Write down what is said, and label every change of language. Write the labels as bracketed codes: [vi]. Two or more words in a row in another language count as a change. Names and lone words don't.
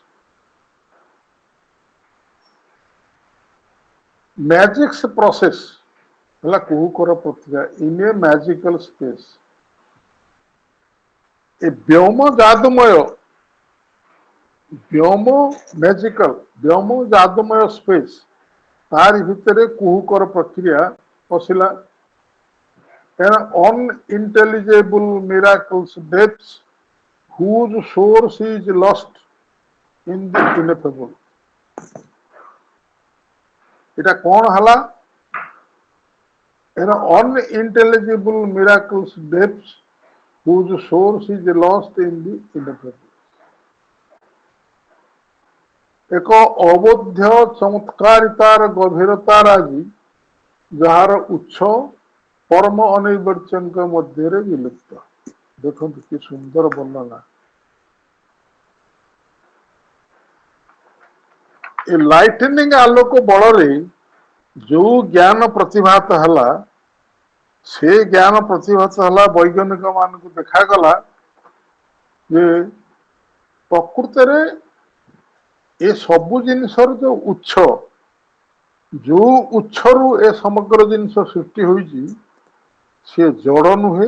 [en] magic's process [or] ହେଲା କୁହୁକର ପ୍ରକ୍ରିୟା [en] in a magical space. [or] ଏ ବ୍ଯୋମ ଯାଦୁମୟ, ବ୍ଯୋମ ମ୍ୟାଜିକାଲ, ବ୍ଯୋମ ଯାଦୁମୟ ସ୍ପେସ୍, ତାରି ଭିତରେ କୁହୁକର ପ୍ରକ୍ରିୟା ପଶିଲା। [en] unintelligible miracles depths whose source is lost in the ineffable। [or] এটা କଣ ହେଲା? [en] unintelligible miracles depths whose source is lost in the ineffable। [or] ଏକ ଅବୋଧ୍ୟ ଚମତ୍କାରିତାର ଗଭୀରତା ରାଜି, ଯାହାର ଉତ୍ସ ପରମ ଅନୈବର୍ଚ୍ୟଙ୍କ ମଧ୍ୟରେ ବିଲୁପ୍ତ। ଦେଖନ୍ତୁ କି ସୁନ୍ଦର ବର୍ଣ୍ଣନା। ଏ ଲାଇଟନିଂ ଆଲୋକ ବଳରେ ଯୋଉ ଜ୍ଞାନ ପ୍ରତିଭାତ ହେଲା, ସେ ଜ୍ଞାନ ପ୍ରତିଭାତ ହେଲା, ବୈଜ୍ଞାନିକ ମାନଙ୍କୁ ଦେଖାଗଲା ଯେ ପ୍ରକୃତରେ ଏ ସବୁ ଜିନିଷର ଯୋଉ ଉତ୍ସ, ଯୋଉ ଉତ୍ସରୁ ଏ ସମଗ୍ର ଜିନିଷ ସୃଷ୍ଟି ହୋଇଛି, ସେ ଜଡ ନୁହେଁ।